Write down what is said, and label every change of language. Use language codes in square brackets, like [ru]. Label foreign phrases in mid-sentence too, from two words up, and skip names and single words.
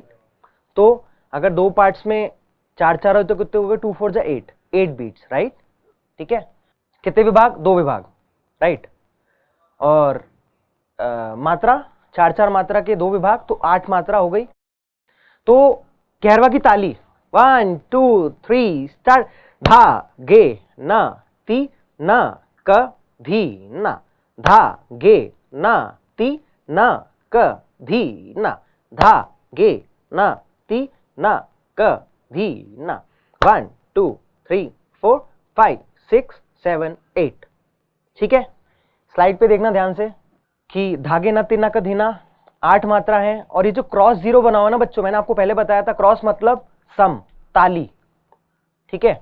[hi] तो अगर 2 पार्ट्स में 4-4 हो तो कितने हो गए? 2 4 8 [en] beats, right, [hi] ठीक है। कितने विभाग? 2 विभाग, राइट। और मात्रा 4-4 मात्रा के 2 विभाग, तो 8 मात्रा हो गई। तो कहरवा की ताली 1 2 3 स्टार्ट। धा गे न ती न क धी न, धा गे न ती न क धी न, धा गे न ती न क धी न। 1 2 3 4 5 6 7 8, ठीक है। स्लाइड पे देखना ध्यान से कि धागे न तीना का धीना 8 मात्रा है। और ये जो क्रॉस 0 बना हुआ ना बच्चों, मैंने आपको पहले बताया था, क्रॉस मतलब सम, ताली, ठीक है।